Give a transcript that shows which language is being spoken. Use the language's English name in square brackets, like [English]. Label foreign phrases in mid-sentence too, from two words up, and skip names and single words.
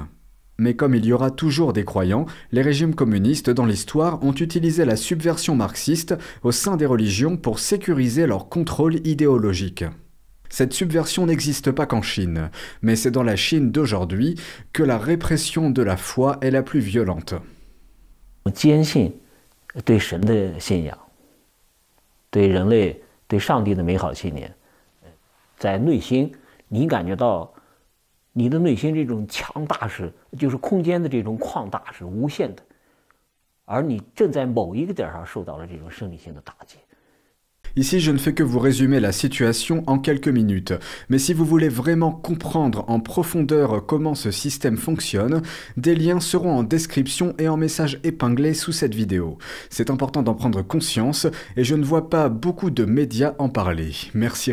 [French] Mais comme il y aura toujours des croyants, les régimes communistes dans l'histoire ont utilisé la subversion marxiste au sein des religions pour sécuriser leur contrôle idéologique. Cette subversion n'existe pas qu'en Chine, mais c'est dans la Chine d'aujourd'hui que la répression de la foi est la plus violente. [Chinese] 坚信对神的信仰，对人类、对上帝的美好信念，在内心你感觉到。你的内心这种强大是，就是空间的这种旷大是无限的，而你正在某一个点上受到了这种生理性的打击。 [French] Ici, je ne fais que vous résumer la situation en quelques minutes. Mais si vous voulez vraiment comprendre en profondeur comment ce système fonctionne, des liens seront en description et en message épinglé sous cette vidéo. C'est important d'en prendre conscience et je ne vois pas beaucoup de médias en parler.